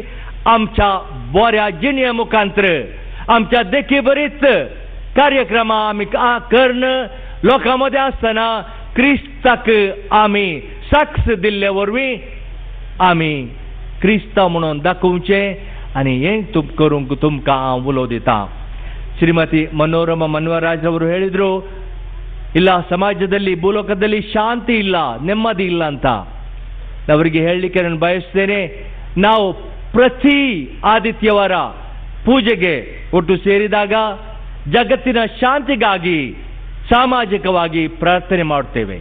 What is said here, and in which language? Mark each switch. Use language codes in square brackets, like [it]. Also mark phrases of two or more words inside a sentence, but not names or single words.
[kok] आमच्या बऱ्या जिणे मुखांतर, आमच्या देखी बरीच कार्यक्रमां आमी कर्ण लोकां मदें आसतना क्रिस्ताक आमी साक्ष दिल्ले वरवीं आमी क्रिस्तांव म्हणून दाखोवचें. आनी हें करूंक तुमकां हांव उलो दितां. [kn] ಶ್ರೀಮತಿ ಮನೋರಮಾ ಮನ್ವರಾಜ್ ಅವರು ಹೇಳಿದ್ರು, ಇಲ್ಲ ಸಮಾಜದಲ್ಲಿ ಭೂಲೋಕದಲ್ಲಿ ಶಾಂತಿ ಇಲ್ಲ, ನೆಮ್ಮದಿ ಇಲ್ಲ ಅಂತ. ಅವರಿಗೆ ಹೇಳಲಿಕ್ಕೆ ನಾನು ಬಯಸ್ತೇನೆ, ನಾವು ಪ್ರತಿ ಆದಿತ್ಯವಾರ ಪೂಜೆಗೆ ಒಟ್ಟು ಸೇರಿದಾಗ ಜಗತ್ತಿನ ಶಾಂತಿಗಾಗಿ ಸಾಮಾಜಿಕವಾಗಿ ಪ್ರಾರ್ಥನೆ ಮಾಡುತ್ತೇವೆ.